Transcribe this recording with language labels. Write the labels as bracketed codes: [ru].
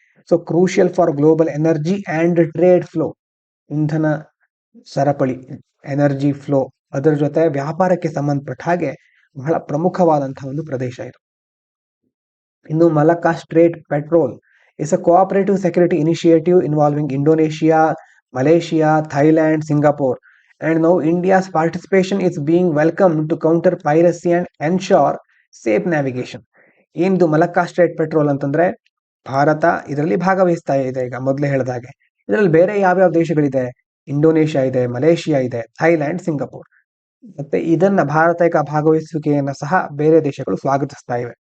[en] So crucial for global energy and trade flow. [kn] ಇಂಧನ ಸರಪಳಿ, energy flow, ಅದರ ಜೊತೆ ವ್ಯಾಪಾರಕ್ಕೆ ಸಂಬಂಧಪಟ್ಟ ಹಾಗೆ ಬಹಳ ಪ್ರಮುಖವಾದಂತಹ ಒಂದು ಪ್ರದೇಶ ಇದು. [en] ಇನ್ನು Malacca strait patrol is a cooperative security initiative involving Indonesia, Malaysia, Thailand, Singapore. And now India's participation is being welcomed to counter piracy and ensure safe navigation. [kn] ಏನಿದು ಮಲಕ್ಕಾ ಸ್ಟ್ರೇಟ್ ಪೆಟ್ರೋಲ್ ಅಂತಂದ್ರೆ ಭಾರತ ಇದರಲ್ಲಿ ಭಾಗವಹಿಸ್ತಾ ಇದೆ. ಈಗ ಮೊದಲೇ ಹೇಳಿದಾಗೆ ಇದರಲ್ಲಿ ಬೇರೆ ಯಾವ್ಯಾವ ದೇಶಗಳಿದೆ, ಇಂಡೋನೇಷ್ಯಾ ಇದೆ, ಮಲೇಷಿಯಾ ಇದೆ, ಥೈಲ್ಯಾಂಡ್, ಸಿಂಗಾಪುರ್. ಮತ್ತೆ ಇದನ್ನ ಭಾರತ ಈಗ ಭಾಗವಹಿಸುವಿಕೆಯನ್ನ ಸಹ ಬೇರೆ ದೇಶಗಳು ಸ್ವಾಗತಿಸ್ತಾ ಇವೆ.